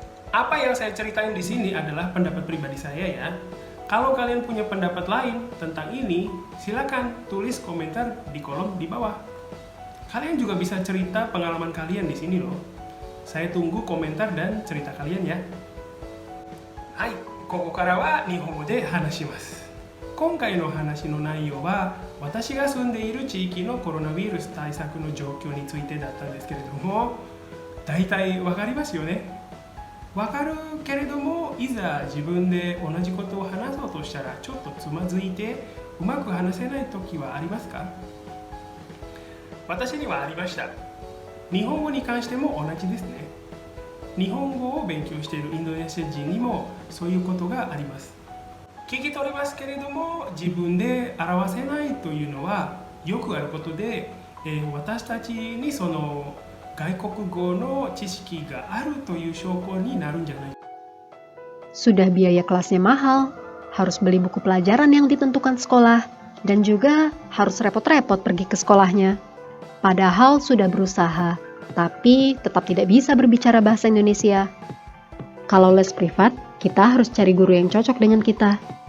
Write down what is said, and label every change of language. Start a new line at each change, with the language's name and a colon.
Indonesian: Apa yang saya ceritain di sini adalah pendapat pribadi saya ya. Kalau kalian punya pendapat lain tentang ini, silakan tulis komentar di kolom di bawah. Kalian juga bisa cerita pengalaman kalian di sini loh. Saya tunggu komentar dan cerita kalian ya.
Japanese: Hai, ここからは日本語で話します。今回の話の内容は私が住んでいる地域のコロナウイルス対策の状況についてだったんですけれども、大体わかりますよね。わかるけれども、いざ自分で同じことを話そうとしたらちょっとつまずいてうまく話せない時はありますか？私にはありました。日本語に関しても同じですね。日本語を勉強しているインドネシア人にもそういうことがあります。聞き取れますけれども自分で表せないというのはよくあることで、私たちにその外国語の知識があるという証拠になるんじゃない。
Indonesian: Sudah biaya kelasnya mahal, harus beli buku pelajaran yang ditentukan sekolah, dan juga harus repot-repot pergi ke sekolahnya. Padahal sudah berusaha, tapi tetap tidak bisa berbicara bahasa Indonesia. Kalau les privat, kita harus cari guru yang cocok dengan kita.